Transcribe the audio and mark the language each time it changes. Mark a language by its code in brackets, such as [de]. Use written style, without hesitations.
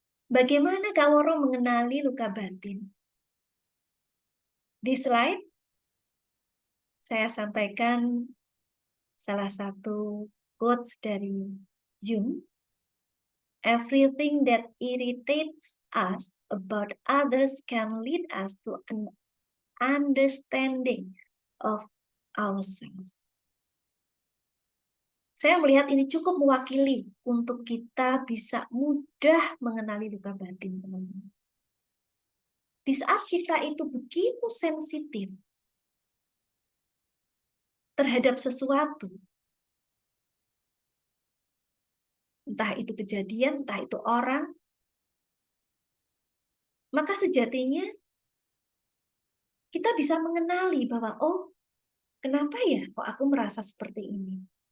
[id] Bagaimana Kak Woro mengenali luka batin? Di slide, saya sampaikan salah satu quotes dari Jung. [en] Everything that irritates us about others can lead us to an understanding of ourselves. [id] Saya melihat ini cukup mewakili untuk kita bisa mudah mengenali luka batin, teman-teman. Di saat kita itu begitu sensitif terhadap sesuatu, entah itu kejadian, entah itu orang, maka sejatinya kita bisa mengenali bahwa, oh, kenapa ya kok aku merasa seperti ini?